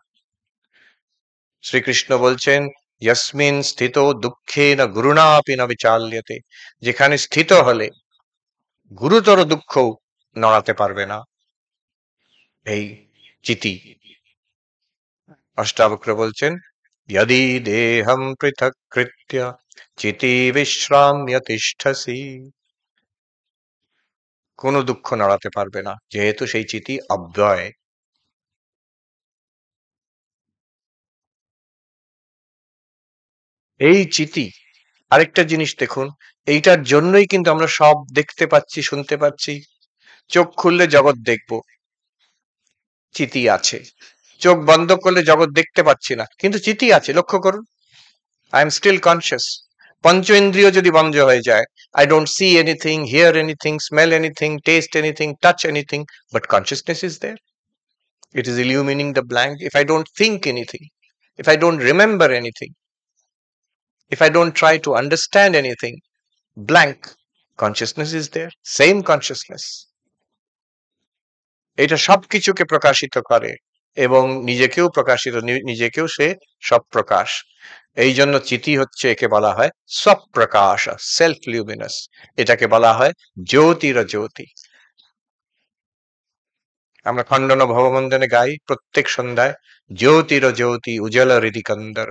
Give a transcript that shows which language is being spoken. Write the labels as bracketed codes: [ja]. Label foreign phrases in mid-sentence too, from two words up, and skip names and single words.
[bn] শ্রীকৃষ্ণ বলছেন, [sa] ইয়াসমিন স্থিত দুঃখে না গুরুণাপি না বিচাল্যতে। [bn] যেখানে স্থিত হলে গুরুতর দুঃখ নড়াতে পারবে না এই চিতি। অষ্টাবক্র বলছেন, [sa] यदि देहं पृथक्कृत्य চিতি বিশ্রাম্য তিষ্ঠসি। [bn] কোনো দুঃখ নড়াতে পারবে না, যেহেতু সেই চিতি অব্যয়। এই চিতি, আরেকটা জিনিস দেখুন, এইটার জন্যই কিন্তু আমরা সব দেখতে পাচ্ছি, শুনতে পাচ্ছি। চোখ খুললে জগৎ দেখব, চিতি আছে। চোখ বন্ধ করলে জগৎ দেখতে পাচ্ছি না, কিন্তু চিতি আছে। লক্ষ্য করুন, [en] I am still conscious. [bn] পঞ্চ ইন্দ্রিয় যদি বন্ধ হয়ে যায়, [en] I don't see anything, hear anything, smell anything, taste anything, touch anything, but consciousness is there. It is illumining the blank. If I don't think anything, if I don't remember anything, if I don't try to understand anything, blank, consciousness is there, same consciousness. [bn] এটা সবকিছুকে প্রকাশিত করে এবং নিজেকেও নিজেকেও সে সব প্রকাশ। এই জন্য চিতি হচ্ছে, একে বলা হয় স্বপ্রকাশ, [en] self luminous. [bn] এটাকে বলা হয় জ্যোতির জ্যোতি। আমরা খণ্ডন ভববন্ধনে গাই প্রত্যেক সন্ধ্যায়, জ্যোতির জ্যোতি উজ্জ্বল হৃদিকন্দর।